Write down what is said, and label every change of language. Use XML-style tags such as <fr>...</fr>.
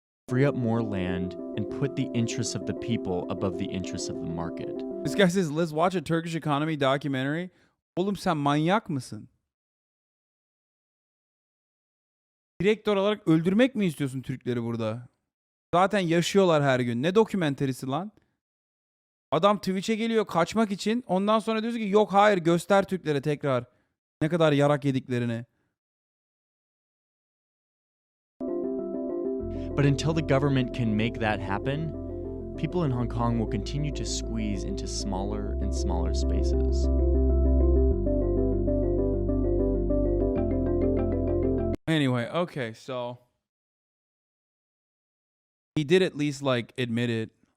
<en>Free up more land and put the interests of the people above the interests of the market. This guy says, let's watch a Turkish economy documentary.</en> <tr>Oğlum sen manyak mısın? Direktör olarak öldürmek mi istiyorsun Türkleri burada? Zaten yaşıyorlar her gün. Ne dokümenterisi lan? Adam Twitch'e geliyor kaçmak için. Ondan sonra diyorsun ki yok hayır göster Türklere tekrar. Ne kadar yarak yediklerini.</tr> <en>But until the government can make that happen, people in Hong Kong will continue to squeeze into smaller and smaller spaces. Anyway, okay, so he did at least like admit it.</en>